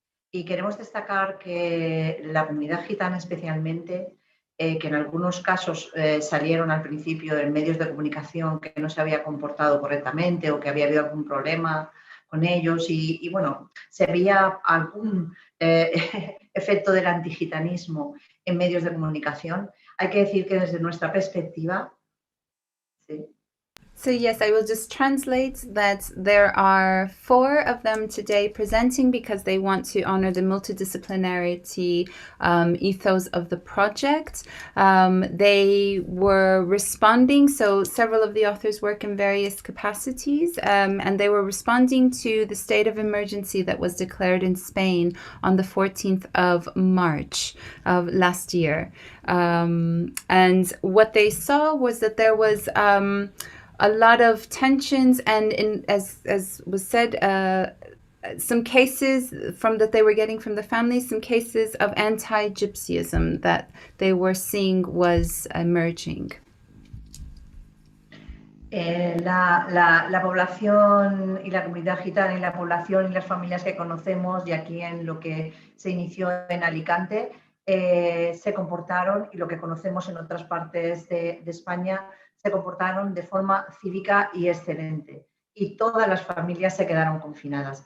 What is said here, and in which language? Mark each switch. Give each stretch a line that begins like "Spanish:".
Spanish: Y queremos destacar que la comunidad gitana especialmente, que en algunos casos salieron al principio en medios de comunicación que no se había comportado correctamente o que había habido algún problema con ellos y bueno, se veía algún efecto del antigitanismo en medios de comunicación. Hay que decir que desde nuestra perspectiva, sí.
English: So yes, I will just translate that there are 4 of them today presenting because they want to honor the multidisciplinarity ethos of the project. They were responding, so several of the authors work in various capacities, and they were responding to the state of emergency that was declared in Spain on the 14th of March of last year. And what they saw was that there was a lot of tensions and as was said, some cases that they were getting from the families, some cases of anti-gypsyism that they were seeing was emerging.
Spanish: La población y la comunidad gitana y la población y las familias que conocemos y aquí en lo que se inició en Alicante se comportaron y lo que conocemos en otras partes de España se comportaron de forma cívica y excelente y todas las familias se quedaron confinadas.